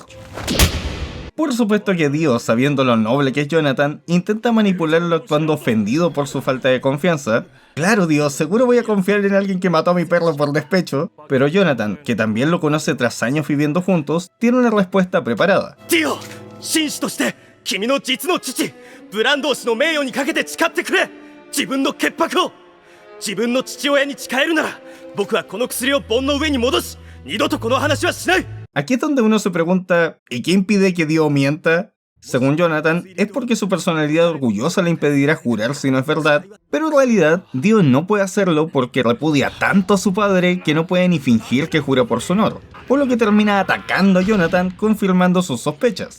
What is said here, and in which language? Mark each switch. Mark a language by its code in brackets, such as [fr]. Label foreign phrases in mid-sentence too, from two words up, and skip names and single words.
[es] Por supuesto que Dio, sabiendo lo noble que es Jonathan, intenta manipularlo actuando ofendido por su falta de confianza. Claro, Dio, seguro voy a confiar en alguien que mató a mi perro por despecho, pero Jonathan, que también lo conoce tras años viviendo juntos, tiene una respuesta preparada. ¡Tío! [ja] 紳士として君の実の父ブランドー氏の名誉にかけて誓ってくれ。自分の潔白を自分の父親に誓えるなら僕はこの薬を盆の上に戻し二度とこの話はしない。 [es] Aquí es donde uno se pregunta, ¿y qué impide que Dio mienta? Según Jonathan, es porque su personalidad orgullosa le impedirá jurar si no es verdad, pero en realidad Dio no puede hacerlo porque repudia tanto a su padre que no puede ni fingir que jura por su honor, por lo que termina atacando a Jonathan, confirmando sus sospechas.